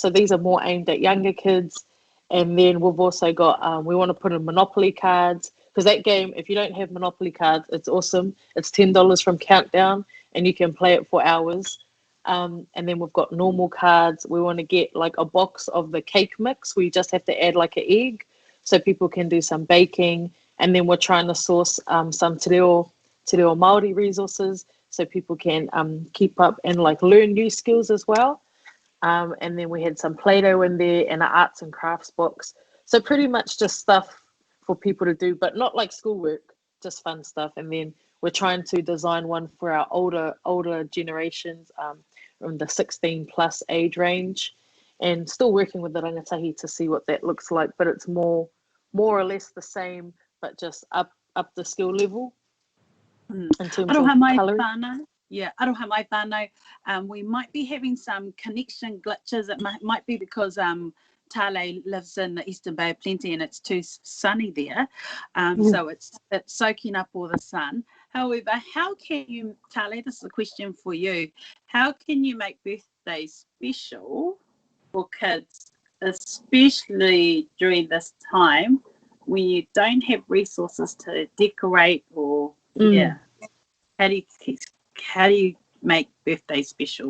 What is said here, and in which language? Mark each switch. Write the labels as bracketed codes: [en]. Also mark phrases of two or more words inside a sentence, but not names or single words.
[en] So these are more aimed at younger kids. And then we've also got, we want to put in Monopoly cards, because that game, if you don't have Monopoly cards, it's awesome. It's $10 from Countdown, and you can play it for hours. And then we've got normal cards. We want to get like a box of the cake mix. We just have to add like an egg, so people can do some baking. And then we're trying to source some [mi] te reo Māori [en] resources, so people can keep up and like learn new skills as well. And then we had some Play-Doh in there and an arts and crafts box. So pretty much just stuff for people to do, but not like schoolwork, just fun stuff. And then we're trying to design one for our older generations, from the 16 plus age range, and still working with the rangatahi to see what that looks like. But it's more or less the same, but just up the skill level in terms of colouring. Yeah, [mi] aroha mai whānau. [en] We might be having some connection glitches. It might be because Tale lives in the Eastern Bay of Plenty and it's too sunny there. So it's soaking up all the sun. However, how can you, Tale, this is a question for you. How can you make birthdays special for kids, especially during this time when you don't have resources to decorate or, how do you make birthday special?